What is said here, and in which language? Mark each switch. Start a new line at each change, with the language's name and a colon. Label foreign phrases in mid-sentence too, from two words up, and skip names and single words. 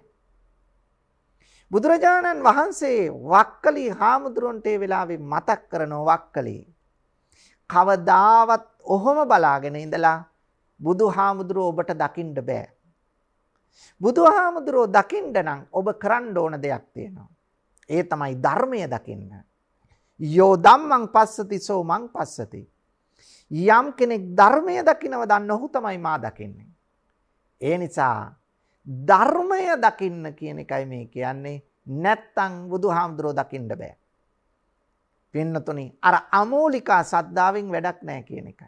Sinhala: බුදුරජාණන් වහන්සේ වක්කලී හාමුදුරුවන්ට ඒ වෙලාවේ මතක් කරනවා වක්කලී. කවදාවත් ඔහොම බලාගෙන ඉඳලා බුදුහාමුදුරුව ඔබට දකින්න බෑ. බුදුහාමුදුරුව දකින්න නම් ඔබ කරන්න ඕන දෙයක් තියෙනවා. ඒ තමයි ධර්මය දකින්න.
Pali: යෝ ධම්මං පස්සති සෝ මං පස්සති.
Sinhala: යම් කෙනෙක් ධර්මය දකින්නව දන්න ඔහු තමයි මා දකින්නේ. ඒ නිසා ධර්මය දකින්න කියන එකයි මේ කියන්නේ. නැත්තම් බුදුහාමුදුරුව දකින්න බෑ. පින්නතුනි අර අමෝලිකා සද්ධාවෙන් වැඩක් නැහැ කියන එකයි.